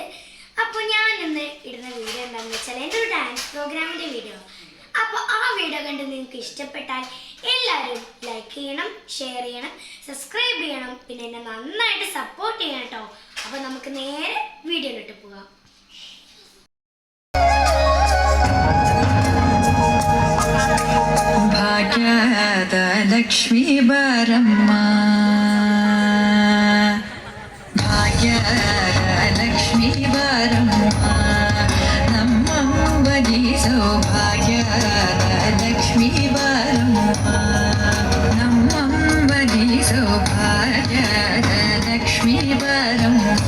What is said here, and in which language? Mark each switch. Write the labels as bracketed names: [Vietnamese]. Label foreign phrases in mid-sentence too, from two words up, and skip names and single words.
[Malayalam] അപ്പോൾ ഞാൻ ഇന്ന് ഇടുന്ന വീഡിയോ എന്താണെന്ന് വെച്ചാൽ എൻ്റെ ഒരു ഡാൻസ് പ്രോഗ്രാമിൻ്റെ വീഡിയോ. അപ്പോൾ ആ വീഡിയോ കണ്ട് നിങ്ങൾക്ക് ഇഷ്ടപ്പെട്ടാൽ എല്ലാവരും ലൈക്ക് ചെയ്യണം, ഷെയർ ചെയ്യണം, സബ്സ്ക്രൈബ് ചെയ്യണം, പിന്നെ എന്നെ നന്നായിട്ട് സപ്പോർട്ട് ചെയ്യണം കേട്ടോ. അപ്പോൾ നമുക്ക് നേരെ വീഡിയോയിലോട്ട് പോകാം. [Kannada] ಭಾಗ್ಯದ ಲಕ್ಷ್ಮೀ ಬಾರಮ್ಮ, ಭಾಗ್ಯದ ಲಕ್ಷ್ಮೀ ಬಾರಮ್ಮ, ನಮ್ಮಂಬದಿ ಸೌಭಾಗ್ಯದ ಲಕ್ಷ್ಮೀ ಬಾರಮ್ಮ, ನಮ್ಮಂಬದಿ ಸೌಭಾಗ್ಯದ ಲಕ್ಷ್ಮೀ ಬಾರಮ್ಮ,